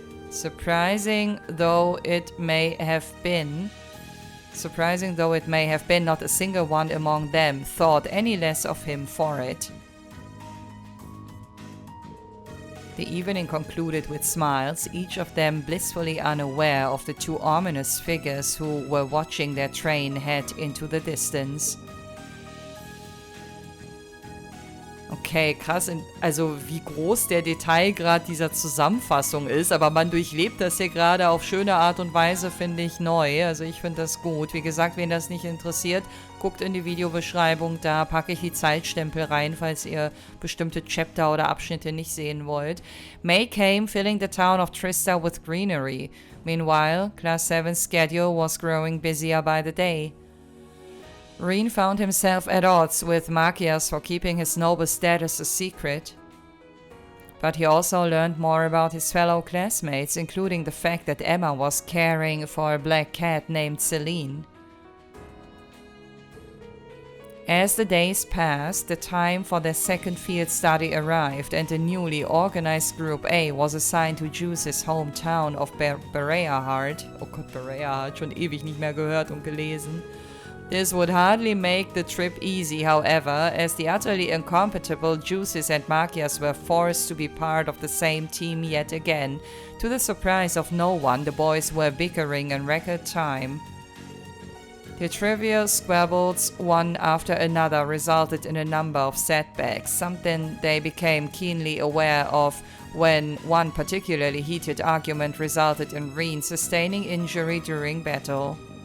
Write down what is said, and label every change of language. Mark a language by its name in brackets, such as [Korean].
[English] Surprising though it may have been, not a single one among them thought any less of him for it. The evening concluded with smiles, each of them blissfully unaware of the 2 ominous figures who were watching their train head into the distance. [German] Okay, krass, also wie groß der Detailgrad dieser Zusammenfassung ist, aber man durchlebt das hier gerade auf schöne Art und Weise, finde ich, neu. Also ich finde das gut. Wie gesagt, wen das nicht interessiert, guckt in die Videobeschreibung, da packe ich die Zeitstempel rein, falls ihr bestimmte Chapter oder Abschnitte nicht sehen wollt. [English] May came, filling the town of Trista with greenery. Meanwhile, Class 7's schedule was growing busier by the day. Rean found himself at odds with Machias for keeping his noble status a secret. But he also learned more about his fellow classmates, including the fact that Emma was caring for a black cat named Celine. As the days passed, the time for their second field study arrived, and the newly organized Group A was assigned to Jusis' hometown of Bereahard. [German] Oh Gott, Bereahard, schon ewig nicht mehr gehört und gelesen. [English] This would hardly make the trip easy, however, as the utterly incompatible Jusis and Machias were forced to be part of the same team yet again. To the surprise of no one, the boys were bickering in record time. The trivial squabbles, one after another, resulted in a number of setbacks, something they became keenly aware of when one particularly heated argument resulted in Rean sustaining injury during battle.